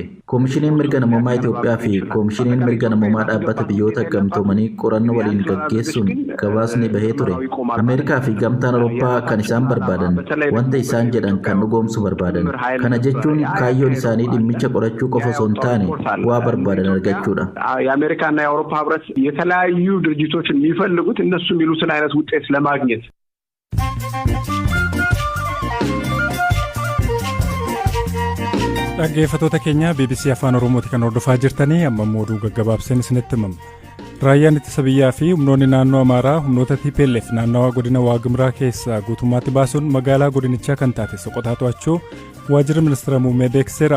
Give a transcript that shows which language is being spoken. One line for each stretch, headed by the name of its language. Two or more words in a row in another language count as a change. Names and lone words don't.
Oromo: Koomishiniin mirga namummaa Itoophiyaa fi koomishiniin mirga namummaa dhaabbata biyyoota gamtoomanii qorannoo waliin gaggeessuun gabaasni bahee ture. Ameerikaa fi gamtaan Awurooppaa kan isaan barbaadan wanta isaan jedhan kan dhugoomsu barbaadan. Kana jechuun kaayyoon isaanii dhimmicha qorachuu qofa osoo hin taane waa barbaadan argachuudha.
Amharic: የአሜሪካና የአውሮፓ ህብረት የተለያዩ ድርጅቶችን የሚፈልጉት እነሱ የሚሉትን አይነት ውጤት ለማግኘት
Oromo: dhaggeeffattoota keenya BBC afaan Oromooti kan hordofaa jirtanii amma oduu gaggabaabseen isinitti himama. Raayyaan ittisa biyyaa fi humnoonni naannoo Amaaraa humnoota TPLF naannawaa godina Waagimraa keessaa guutummaatti baasuun magaalaa godinichaa kan taate Soqotaa to'achuu waajjira ministeera muummee beeksiseera.